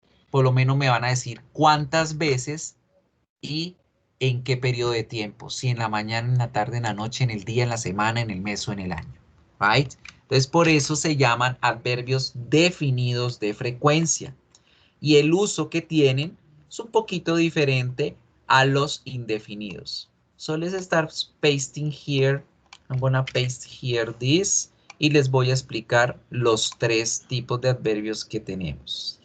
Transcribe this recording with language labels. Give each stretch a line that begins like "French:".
Spanish: Por lo menos me van a decir cuántas veces y en qué periodo de tiempo. Si en la mañana, en la tarde, en la noche, en el día, en la semana, en el mes o en el año.
English: Right?
Spanish: Entonces, por eso se llaman adverbios definidos de frecuencia. Y el uso que tienen es un poquito diferente a los indefinidos.
English: So let's start pasting here. I'm gonna paste here this.
Spanish: Y les voy a explicar los tres tipos de adverbios que tenemos.